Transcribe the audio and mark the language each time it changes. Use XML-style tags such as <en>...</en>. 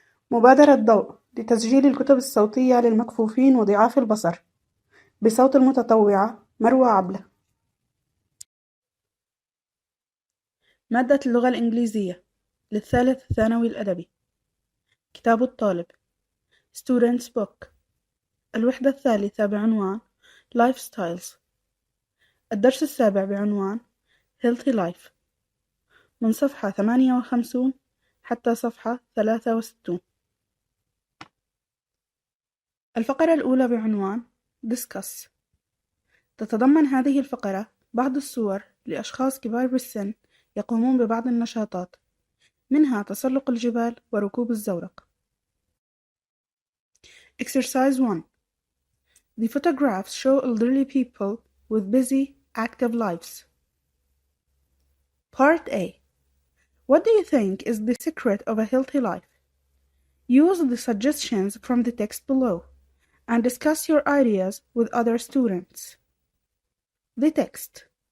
<ar>مبادرة ضوء لتسجيل الكتب الصوتية للمكفوفين وضعاف البصر بصوت المتطوعة مروة عبلا. مادة اللغة الإنكليزية للثالث الثانوي الأدبي. كتاب الطالب Student's Book. الوحدة الثالثة بعنوان Lifestyles. الدرس السابع بعنوان Healthy Life، من صفحة 58 حتى صفحة 63. الفقرة الأولى بعنوان Discuss. تتضمن هذه الفقرة بعض الصور لأشخاص كبار بالسن يقومون ببعض النشاطات، منها تسلق الجبال وركوب الزورق.</ar> <en>Exercise 1. The photographs show elderly people with busy, active lives. Part A. What do you think is the secret of a healthy life? Use the suggestions from the text below and discuss your ideas with other students. The text.</en>